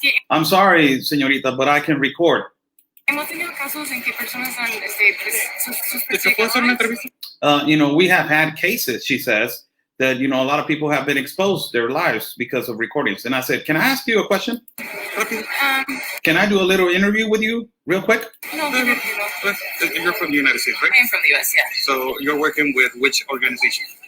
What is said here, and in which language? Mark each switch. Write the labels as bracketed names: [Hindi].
[English] I'm sorry, señorita, but I can record. [Spanish] Hemos tenido casos en que personas han, sus ¿Se puede hacer una entrevista? [English] We have had cases, she says, that, a lot of people have been exposed their lives because of recordings. And I said, can I ask you a question? Can I do a little interview with you real quick? [Spanish] No, [English] You're from the United States, right? I'm from the US, yeah. So you're working with which organization?